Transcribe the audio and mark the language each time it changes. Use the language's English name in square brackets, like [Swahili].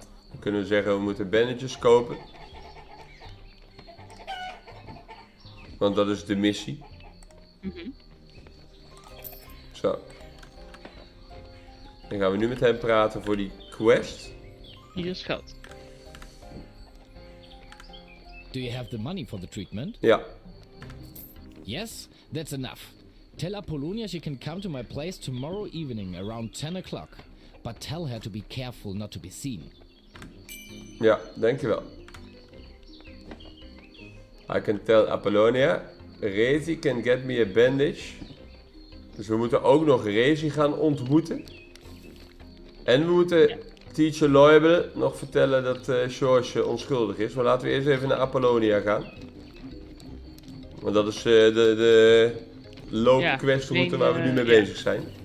[Dutch] Dan kunnen we zeggen, we moeten bandages kopen. Want dat is de missie. Zo. Dan gaan we nu met hem praten voor die quest. Hier is geld. [English] Do you have the money for the treatment? [Dutch] Ja. [English] Yes, that's enough. Tell Apollonia she can come to my place tomorrow evening around 10 o'clock. But tell her to be careful not to be seen. [Dutch] Ja, dankjewel. [English] I can tell Apollonia. Rezi can get me a bandage. [Dutch] Dus we moeten ook nog Rezi gaan ontmoeten. En we moeten teacher Leubel nog vertellen dat Schorsch onschuldig is. Maar laten we eerst even naar Apollonia gaan. Want dat is de loopquestroute waar we nu mee bezig zijn.